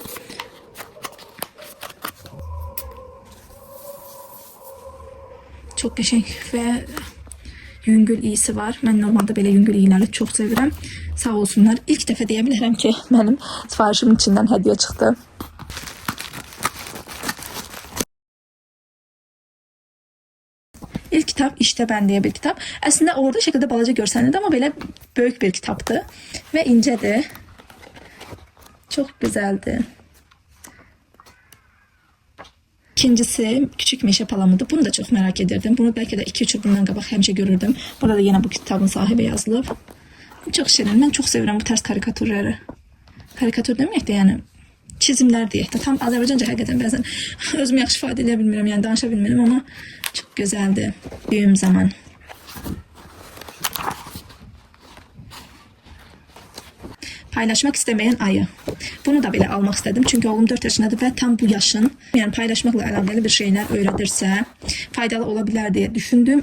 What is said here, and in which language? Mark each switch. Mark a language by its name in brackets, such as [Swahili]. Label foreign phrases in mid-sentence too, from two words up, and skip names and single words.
[Azerbaijani] Çox qəşəng və yüngül iyisi var. Mən normalda belə yüngül iyiləri çox sevirəm. Sağ olsunlar. İlk dəfə deyə bilərəm ki, mənim sifarişimin içindən hədiyyə çıxdı. [Turkish] İlk kitab İşte Ben diye bir kitap. Aslında orada şekilde [Azerbaijani] balaca görsənirdi, ama belə böyük bir kitaptı ve incədir. [Turkish] Çok güzeldi. İkincisi küçük meşe palamıdı. Bunu da çok merak ederdim. Bunu belki de 2-3 yıl [Azerbaijani] bundan qabaq həmişə görürdüm. Burada da yine bu kitabın sahibi yazılıb. [Turkish] Çok şirin. Ben çok seviyorum bu tarz karikatürleri. [Azerbaijani] Karikatür deməyək də, yəni çizimler deyək də. Tam Azərbaycanca həqiqətən bəzən özümü yaxşı ifadə edə bilmirəm, yəni danışa bilmirəm, amma [Turkish] çok güzeldi. Büyüm zaman. Paylaşmak istemeyen ayı. Bunu da belə almaq istedim. Çünkü oğlum 4 yaşındadır ve tam bu yaşın, yani paylaşmakla alakalı bir şeyler öğretirse faydalı olabilir diye düşündüm.